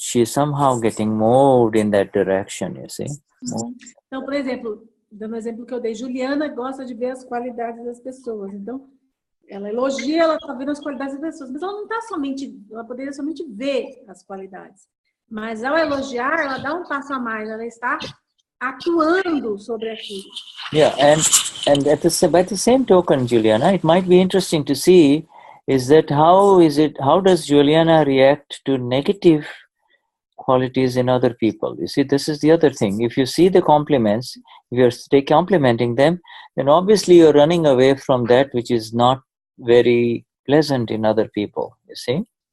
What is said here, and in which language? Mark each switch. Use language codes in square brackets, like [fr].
[en] She's somehow getting moved in that direction. You see. [pt] Então, por exemplo, dando o exemplo que eu dei, Juliana gosta de ver as qualidades das pessoas. Então, ela elogia, ela está vendo as qualidades das pessoas, mas ela não está somente, ela poderia somente ver as qualidades. Mas ao elogiar, ela dá um passo a mais, ela está atuando sobre aquilo. [en] Yeah, and by the same token, Juliana, it might be interesting to see is that how does Juliana react to negative qualities in other people? You see, this is the other thing. If you see the compliments, if you're complimenting them, then obviously you're running away from that which is not very pleasant in other people, you see?